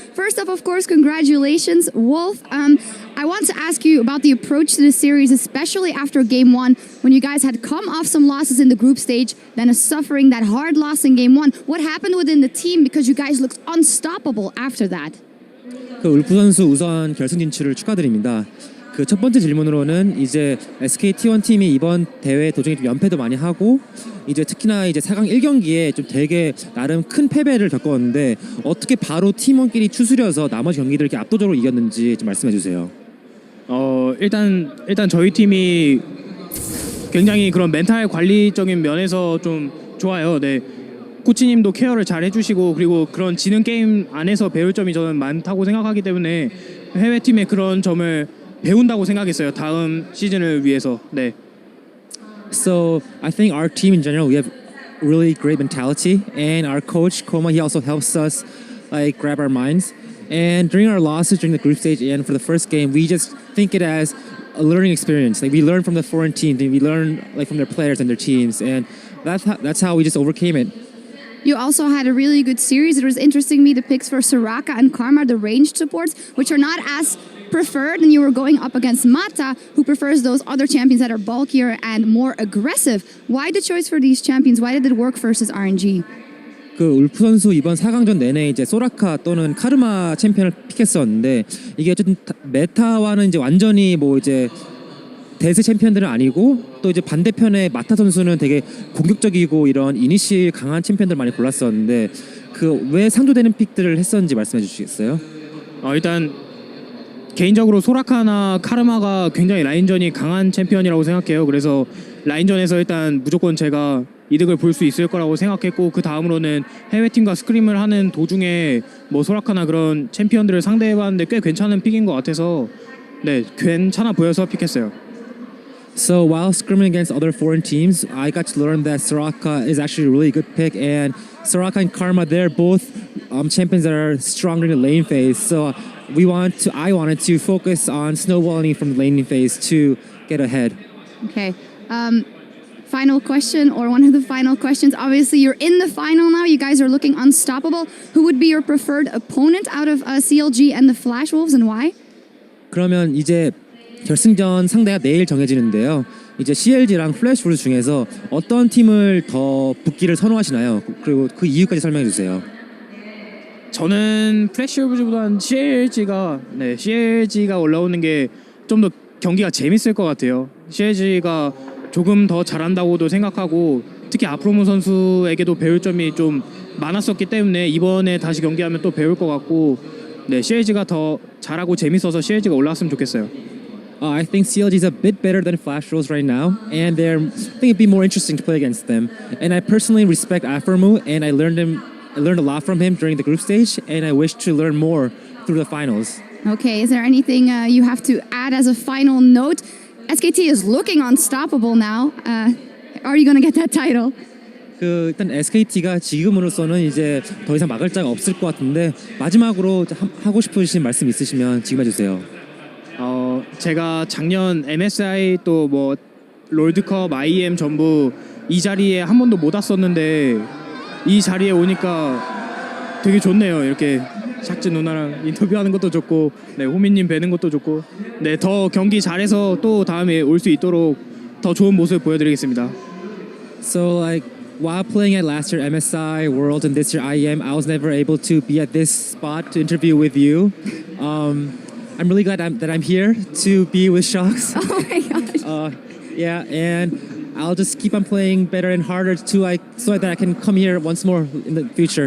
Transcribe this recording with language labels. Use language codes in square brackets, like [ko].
[en] First up, of course, congratulations, Wolf. I want to ask you about the approach to the series, especially after game 1, when you guys had come off some losses in the group stage, then suffering that hard loss in game 1. What happened within the team, because you guys looked unstoppable after that? [ko] 울프 선수 우선 결승 진출을 축하드립니다. 그 첫 번째 질문으로는 이제 SKT1 팀이 이번 대회 도중에 좀 연패도 많이 하고 이제 특히나 이제 4강 1경기에 좀 되게 나름 큰 패배를 겪었는데 어떻게 바로 팀원끼리 추스려서 나머지 경기들을 이렇게 압도적으로 이겼는지 좀 말씀해 주세요. 일단 저희 팀이 굉장히 그런 멘탈 관리적인 면에서 좀 좋아요. 네. 코치님도 케어를 잘 해주시고 그리고 그런 지능 게임 안에서 배울 점이 저는 많다고 생각하기 때문에 해외 팀의 그런 점을 배운다고 생각했어요. 다음 시즌을 위해서. 네. [en] So I think our team in general, we have really great mentality, and our coach Koma, he also helps us like grab our minds. And during our losses during the group stage and for the first game, we just think it as a learning experience. Like we learn from the foreign teams, and we learn like from their players and their teams, and that's how we just overcame it. You also had a really good series. It was interesting to me, the picks for Soraka and Karma, the ranged supports, which are not as preferred, and you were going up against Mata, who prefers those other champions that are bulkier and more aggressive. Why the choice for these champions? Why did it work versus RNG? [ko] 그 울프 선수 이번 4강전 내내 이제 소라카 또는 카르마 챔피언을 픽했었는데 이게 어쨌든 메타와는 이제 완전히 뭐 이제 대세 챔피언들은 아니고 또 이제 반대편에 마타 선수는 되게 공격적이고 이런 이니시일 강한 챔피언들 많이 골랐었는데 그 왜 상조되는 픽들을 했었는지 말씀해 주시겠어요? 일단 개인적으로 소라카나 카르마가 굉장히 라인전이 강한 챔피언이라고 생각해요. 그래서 라인전에서 일단 무조건 제가 이득을 볼 수 있을 거라고 생각했고 그 다음으로는 해외팀과 스크림을 하는 도중에 뭐 소라카나 그런 챔피언들을 상대해봤는데 꽤 괜찮은 픽인 것 같아서 네 괜찮아 보여서 픽했어요. [en] So while scrimming against other foreign teams, I got to learn that Soraka is actually a really good pick, and Soraka and Karma, they're both champions that are stronger in the lane phase. So I wanted to focus on snowballing from the laning phase to get ahead. Okay. Final question, or one of the final questions. Obviously, you're in the final now. You guys are looking unstoppable. Who would be your preferred opponent out of CLG and the Flash Wolves, and why? [ko] 그러면 이제 결승전 상대가 내일 정해지는데요. 이제 CLG랑 플래시 wolves 중에서 어떤 팀을 더 붙기를 선호하시나요? 그리고 그 이유까지 설명해 주세요. 저는 플래시 오브즈보다는 CLG가 올라오는 게 좀 더 경기가 재밌을 것 같아요. CLG가 조금 더 잘한다고도 생각하고 특히 아프로모 선수에게도 배울 점이 좀 많았었기 때문에 이번에 다시 경기하면 또 배울 것 같고 네, CLG가 더 잘하고 재밌어서 CLG가 올라왔으면 좋겠어요. [en] I think CLG is a bit better than Flash Wolves right now, and I think it'd be more interesting to play against them. And I personally respect Aphromu, and I learned a lot from him during the group stage, and I wish to learn more through the finals. Okay, is there anything you have to add as a final note? SKT is looking unstoppable now. Are you going to get that title? [ko] 일단 SKT가 지금으로서는 이제 더 이상 막을 자가 없을 것 같은데 마지막으로 하고 싶으신 말씀 있으시면 지금 해주세요. 제가 작년 MSI 또 뭐 롤드컵, IEM 전부 이 자리에 한 번도 못 왔었는데 이 자리에 오니까 되게 좋네요. 이렇게 샥즈 누나랑 인터뷰하는 것도 좋고, 네 호미님 뵈는 것도 좋고, 네 더 경기 잘해서 또 다음에 올 수 있도록 더 좋은 모습 보여드리겠습니다. [en] So while playing at last year MSI World and this year IEM, I was never able to be at this spot to interview with you. I'm really glad that I'm here to be with Shox. Oh my gosh. Yeah, and I'll just keep on playing better and harder so that I can come here once more in the future.